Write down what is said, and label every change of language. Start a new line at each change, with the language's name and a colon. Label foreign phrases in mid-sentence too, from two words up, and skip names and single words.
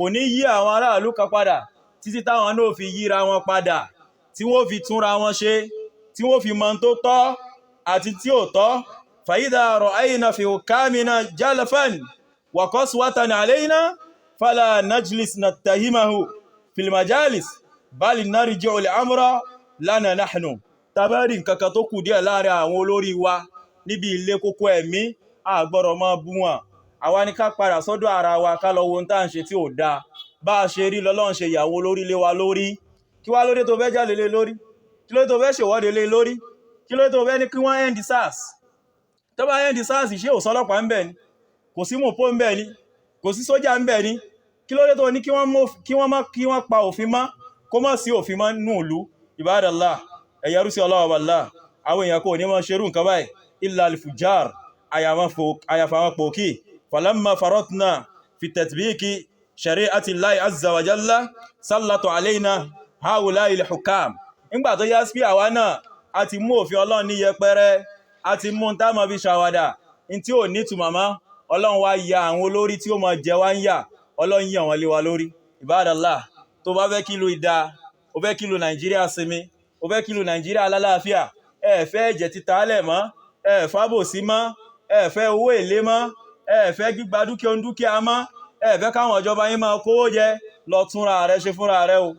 Yoruba: ní yí àwọn aráàlú kan padà títí táwọn náà fi yíra wọn padà tí wọ́n fi túnra wọn ṣe tí wọ́n fi mọ̀ tó tọ́ àti tí ò tọ́
Arabic: فإذا رأينا في حكامنا جفاء وقسوة علينا فلا نجلس نتهمه في المجالس بل نرجع الأمر لنا نحن
Yoruba: tàbí nǹkan kan tó kù díẹ̀ láàrin àwọn olórí wa níbi ilé kókó ẹ̀mí a gbọ́dọ̀ máa bú wọn. Àwa ni ká padà sọ́dọ̀ ara wa ká lọ wo ohun tá à ń ṣe tí ò dáa. Bá a ṣe rí lọ́lọ́run ṣe ìyàwó olórí lé wa lórí. Kí wá lóde tó fẹ́ jáde lé lórí? Kí lóde tó fẹ́ ṣèwọ́de lé lórí? Kí lóde tó fẹ́ ní kí wọ́n
English: end SARS?
Yoruba: Tó bá
English: end SARS
Yoruba: ṣé ò sọ́lọ́pàá ń bẹ̀ ni? Kò sí mọ̀pó ń bẹ̀ ni? Kò sí sójà ń bẹ̀ ni? Kí lóde tó ní kí wọ́n pa òfin mọ́ kó má sí òfin mọ́ nínú ìlú? Ibadallah, ẹ̀yà rúsí ọlọ́wọ́ Allah, àwọn èèyàn kò ní mọ́ ṣerú nǹkan báyìí
Arabic: إلا الفجار,
Yoruba: àyàfàwọn pòkì.
Arabic: فلما فرطنا في تطبيق شريعة الله عز وجل سلط علينا هؤلاء الحكام.
Yoruba: Nígbà tó yá sí àwa náà a ti mú òfin Ọlọ́run ní yẹpẹrẹ, a ti mú tá mọ́ fi ṣàwàdà in tí ò ní túmọ̀mọ́. Ọlọ́run wá ya àwọn olórí tí ó mọ jẹ wá ń yà, Ọlọ́run yàn wọ́n lé wa lórí. Ibadallah, tó bá fẹ́ kí ìlú ìdá, ó fẹ́ kí ìlú Nàìjíríà sinmi, ó fẹ́ kí ìlú Nàìjíríà lálàáfíà, ẹ fẹ́ ẹ̀jẹ̀ títa alẹ̀ mọ́, ẹ fábòsí mọ́, ẹ fẹ́ owó èlé mọ́, ẹ fẹ́ gbígba dúkìá mọ́, ẹ fẹ́ káwọn ìjọba yín máa kówó jẹ, lọ túnra rẹ ṣe fúnra rẹ o.